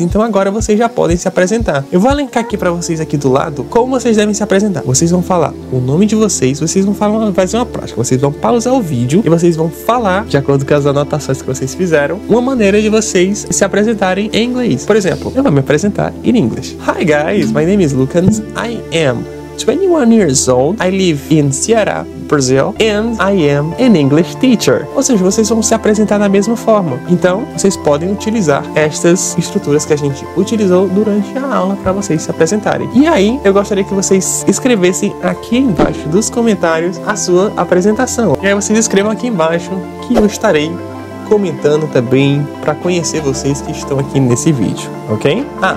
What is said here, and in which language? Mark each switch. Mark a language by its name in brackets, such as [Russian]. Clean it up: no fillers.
[Portuguese] Então agora vocês já podem se apresentar. Eu vou elencar aqui pra vocês aqui do lado como vocês devem se apresentar. Vocês vão falar o nome de vocês vão fazer uma prática. Vocês vão pausar o vídeo e vocês vão falar, de acordo com as anotações que vocês fizeram, uma maneira de vocês se apresentarem em inglês. Por exemplo, eu vou me apresentar em inglês. [English] Hi, guys. My name is Lucas. I am 21 years old. I live in Ceará, Brazil, and I am an English teacher. [Portuguese] Ou seja, vocês vão se apresentar da mesma forma. Então, vocês podem utilizar estas estruturas que a gente utilizou durante a aula para vocês se apresentarem. E aí, eu gostaria que vocês escrevessem aqui embaixo dos comentários a sua apresentação. E aí vocês escrevam aqui embaixo que eu estarei comentando também para conhecer vocês que estão aqui nesse vídeo, ok?